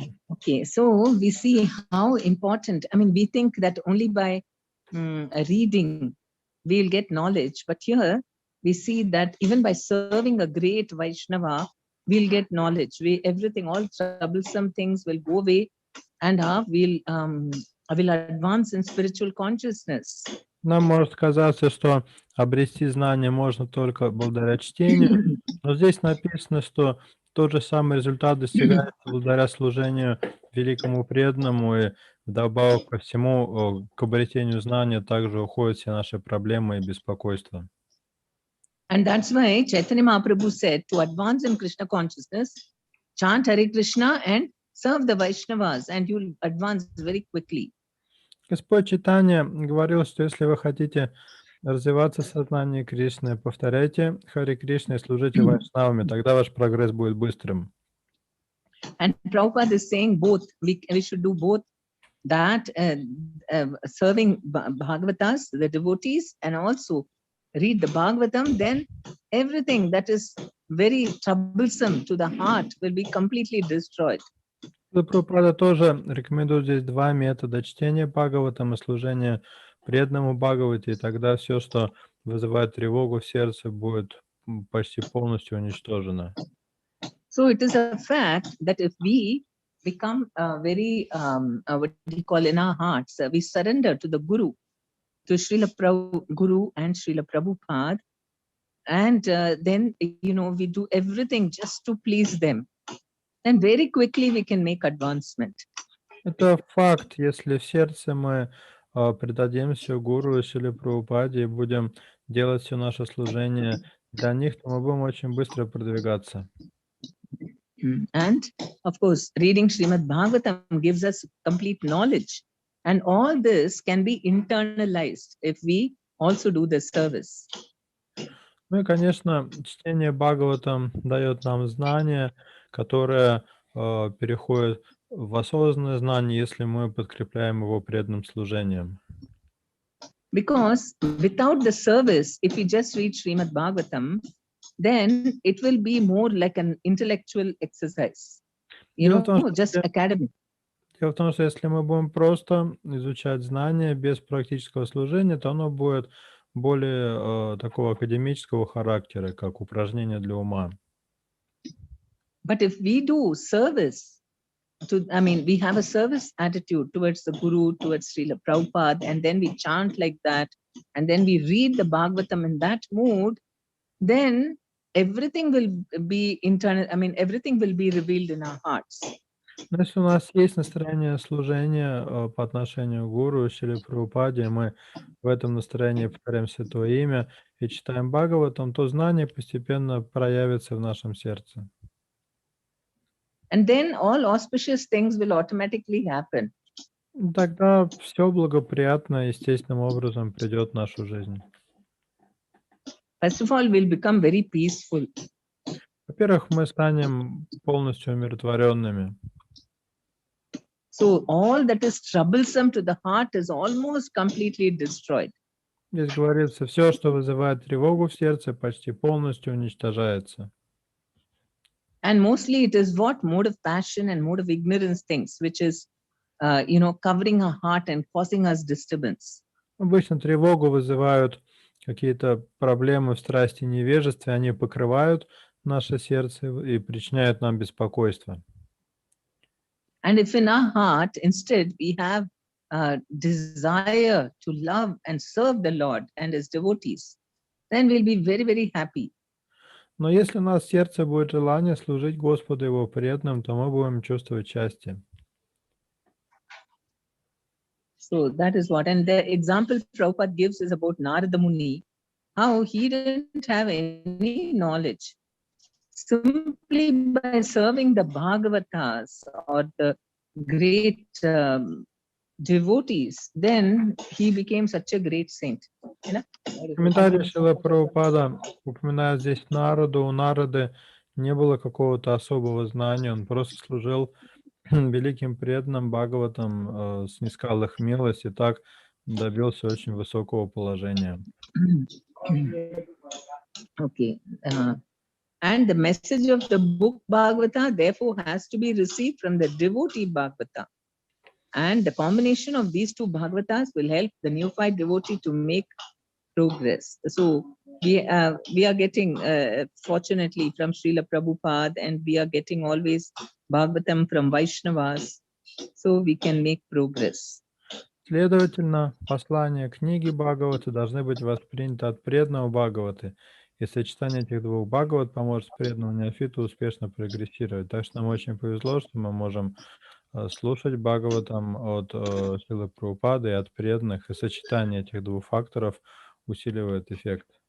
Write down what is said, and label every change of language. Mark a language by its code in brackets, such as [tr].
[en] Okay, so we see how important, I mean, we think that only by reading we'll get knowledge, but here we see that even by serving a great Vaishnava, we'll get knowledge. Everything, all troublesome things will go away, and will advance in spiritual consciousness. [ru] Нам может казаться, что обрести знания можно только благодаря чтению, но здесь написано, что тот же самый результат достигается благодаря служению великому преданному, и вдобавок ко всему, к обретению знания также уходят все наши проблемы и беспокойства. [en] And that's why Chaitanya Mahaprabhu said, to advance in Krishna consciousness, chant Hare Krishna and serve the Vaishnavas, and you'll advance very quickly. [ru] Господь Чайтанья говорил, что если вы хотите развиваться в сознании Кришны, повторяйте Харе Кришна и служите вайшнавами, тогда ваш прогресс будет быстрым. [en] And Prabhupada is saying both. We should do both, that serving Bhagavatas, the devotees, and also read the Bhagavatam. Then everything that is very troublesome to the heart will be completely destroyed. [ru] Прабхупада тоже рекомендует здесь два метода: чтение Бхагаватам и служение преданному Бхагавате, и тогда все, что вызывает тревогу в сердце, будет почти полностью уничтожено. [en] So it is a fact that if we become very, what do you call, in our hearts, we surrender to the Guru, to Srila Guru and Srila Prabhupada, and then, we do everything just to please them, then very quickly we can make advancement. [ru] Это факт. Если в сердце мы предадимся Гуру и Шриле Прабхупаде и будем делать все наше служение для них, то мы будем очень быстро продвигаться. [en] And of course, reading Srimad Bhagavatam gives us complete knowledge, and all this can be internalized if we also do the service. [ru] Ну и, конечно, чтение Бхагаватам дает нам знания, которые переходят в осознанное знание, если мы подкрепляем его преданным служением. [en] Because without the service, if we just read Srimad Bhagavatam, then it will be more like an intellectual exercise, just academic. [ru] Дело в том, что если мы будем просто изучать знания без практического служения, то оно будет более такого академического характера, как упражнение для ума. [en] But if we do service, we have a service attitude towards the Guru, towards Srila Prabhupada, and then we chant like that, and then we read the Bhagavatam in that mood, then everything will be internal, everything will be revealed in our hearts. [ru] Но если у нас есть настроение служения по отношению к Гуру и Шриле Прабхупаде, мы в этом настроении повторяем Святое Имя и читаем Бхагаватам, то знание постепенно проявится в нашем сердце. [en] And then all auspicious things will automatically happen. [ru] Тогда все благоприятно, естественным образом придет в нашу жизнь. [en] First of all, we'll become very peaceful. [ru] Во-первых, мы станем полностью умиротворенными. [en] So all that is troublesome to the heart is almost completely destroyed. [ru] Здесь говорится, все, что вызывает тревогу в сердце, почти полностью уничтожается. [en] And mostly it is what? Mode of passion and mode of ignorance things, which is, covering our heart and causing us disturbance. [ru] Обычно тревогу вызывают какие-то проблемы в страсти и невежестве, они покрывают наше сердце и причиняют нам беспокойство. [en] And if in our heart, instead, we have a desire to love and serve the Lord and His devotees, then we'll be very, very happy. [ru] Но если у нас в сердце будет желание служить Господу и Его преданным, то мы будем чувствовать счастье. [en] So that is what. And the example Prabhupada gives is about Narada Muni, how he didn't have any knowledge. Simply by serving the Bhagavatas or the great devotees, then he became such a great saint. [ru] Комментарий Шрила Прабхупада упоминает здесь Нараду. У Нарады не было какого-то особого знания, он просто служил великим преданным Бхагаватам, снискал их милость и так добился очень высокого положения. [en] Okay. And the message of the book Bhagavata therefore has to be received from the devotee Bhagavata. And the combination of these two Bhagavatas will help the neophyte devotee to make progress. So we are getting, fortunately, from Srila Prabhupada, and we are getting always Bhagavatam from Vaishnavas, so we can make progress. [ru] Следовательно, послания книги Бхагаваты должны быть восприняты от преданного Бхагаваты, и сочетание этих двух Бхагават поможет преданному неофиту успешно прогрессировать. Так что нам очень повезло, что мы можем слушать Бхагаватам от Шрилы Прабхупады и от преданных, и сочетание этих двух факторов усиливает эффект.